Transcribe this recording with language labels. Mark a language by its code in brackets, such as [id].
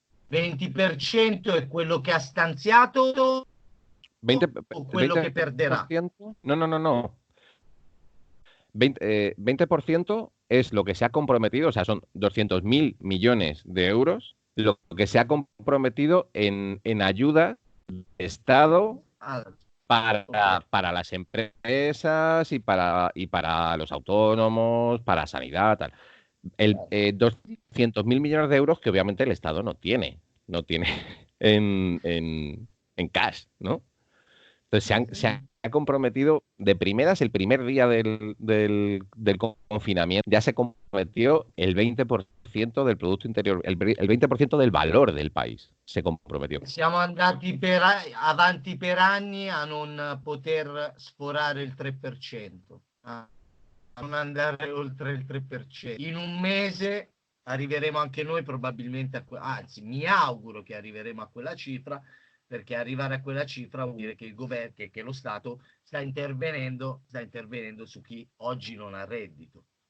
[it] 20% è quello che ha stanziato 20, o quello che perderà? 20%, no. [es] 20% es lo que se ha comprometido, o sea, son 200.000 millones de euros, lo que se ha comprometido en ayuda de Estado Ah, para, ok. para las empresas y para los autónomos, para sanidad, tal. 200.000 millones de euros que obviamente el Estado no tiene en cash, ¿no? Entonces se ha comprometido de primeras, el primer día del confinamiento, ya se comprometió el 20% del Producto Interior, el 20% del valor del país se comprometió. [it] Siamo andati avanti per anni a non poter sforare il 3%, a non andare oltre il 3%. In un mese arriveremo anche noi probabilmente anzi mi auguro che arriveremo a quella cifra, perché arrivare a quella cifra vuol dire che il governo, che lo Stato sta intervenendo su chi oggi non ha reddito.